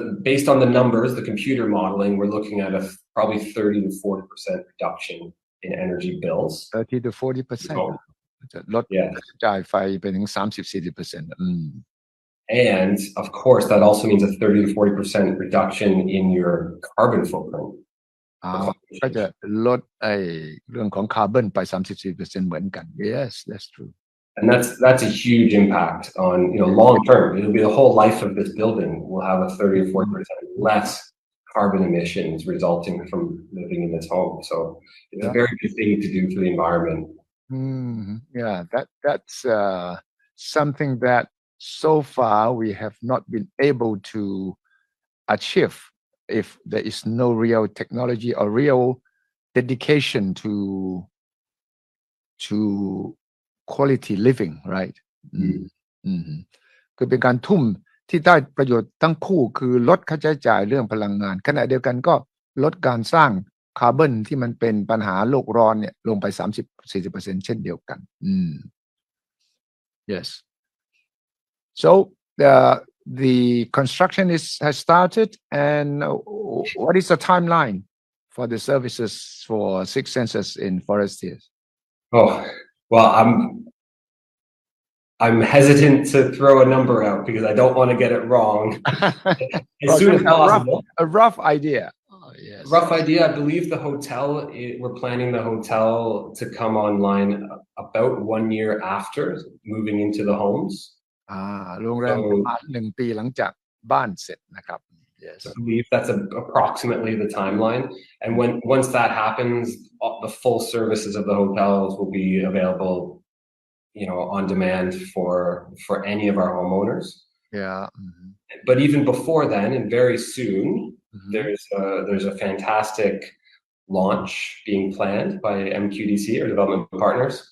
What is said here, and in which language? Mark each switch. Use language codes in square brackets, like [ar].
[en] Based on the numbers, the computer modeling, we're looking at probably 30 to 40% reduction in energy bills. 30 to 40%. [th] ลดจ่ายไฟไปถึง 30-40%. [en] And of course, that also means a 30 to 40% reduction in your carbon footprint. [th] ก็จะลดเรื่องของคาร์บอนไป 30-40% เหมือนกัน [en] Yes, that's true. And that's a huge impact on, long term. It'll be the whole life of this building will have a 30 or 40% less carbon emissions resulting from living in this home. So it's a very good thing to do for the environment. Yeah, that's something that so far we have not been able to achieve if there is no real technology or real dedication to quality living, right? [th] คือเป็นการทุ่มที่ได้ประโยชน์ทั้งคู่คือลดค่าใช้จ่ายเรื่องพลังงานขณะเดียวกันก็ลดการสร้างคาร์บอนที่มันเป็นปัญหาโลกร้อนเนี่ยลงไป 30-40% เช่นเดียวกัน [en] Yes. So the construction has started, and what is the timeline for the services for Six Senses in Forestias? Oh, well, I'm hesitant to throw a number out because I don't want to get it wrong. As soon as possible. A rough idea. Yes. Rough idea. I believe the hotel, we're planning the hotel to come online about 1 year after moving into the homes. [th] โรงแรมประมาณ1 ปีหลังจากบ้านเสร็จนะครับ [en] Yes. I believe that's approximately the timeline. And once that happens, the full services of the hotels will be available, on demand for any of our homeowners. Yeah. But even before then, and very soon, there's a fantastic launch being planned by MQDC, or development partners.